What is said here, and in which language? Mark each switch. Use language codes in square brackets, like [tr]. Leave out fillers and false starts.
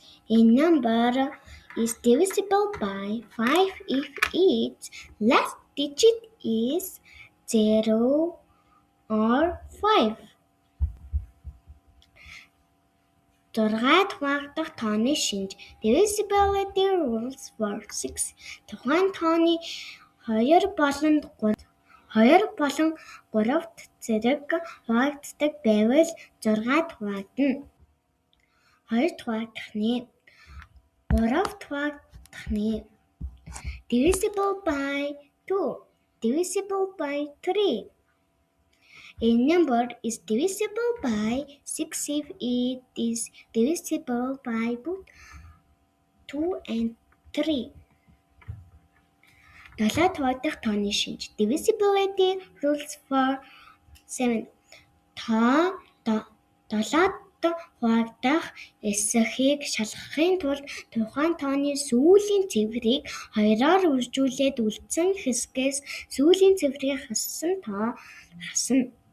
[en] A number is divisible by 5 if its last digit is 0 or 5. [mn] 6-д хуваагдах тооны шинж [en] divisibility rules for 6. [mn] Тухайн тооны 2 болон 3-т зэрэг хуваагддаг байвал 6-д хуваагдана. 2-т хуваагдах нэ. 3-т хуваагдах нэ. [en] Divisible by 2. Divisible by 3. A number is divisible by 6 if it is divisible by both 2 and 3. [mn] 7-д хуваагдах тооны шинж [en] divisibility rules for 7. [mn] Тоо 7-д хуваагдах эсэхийг шалгахын тулд тухайн тооны сүүлийн цифрийг 2-оор үржүүлээд үлдсэн хэсгээс сүүлийн цифрийг хассан тоо хасна.